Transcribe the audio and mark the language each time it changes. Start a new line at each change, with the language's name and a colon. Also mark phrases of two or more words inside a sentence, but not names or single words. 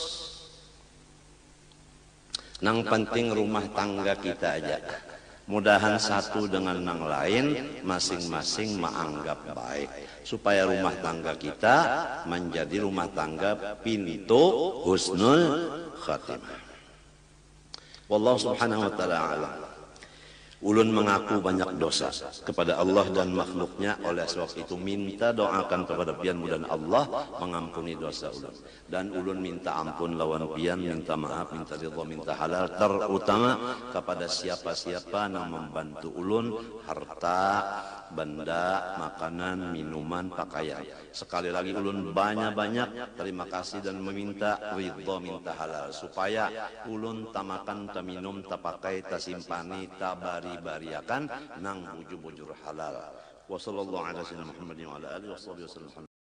Banjar: Nang penting rumah tangga kita aja. Mudahan satu dengan yang lain masing-masing menganggap baik. Supaya rumah tangga kita menjadi rumah tangga pintu
Arabic: حسن الخاتمة. والله سبحانه وتعالى أعلم.
Banjar: Ulun mengaku banyak dosa kepada Allah dan makhluknya. Oleh sebab itu minta doakan kepada pian mudah Allah mengampuni dosa ulun. Dan ulun minta ampun lawan pian, minta maaf, minta ridha, minta halal. Terutama kepada siapa-siapa yang membantu ulun harta, benda, makanan, minuman, pakaian. Sekali lagi ulun banyak-banyak terima kasih dan meminta ridha, minta halal. Supaya ulun tamakan, taminum, tapakai, tasimpani, tabari-bariakan nang bujur-bujur halal.
Arabic: وصلى الله على سيدنا محمد وعلى آله وسلم.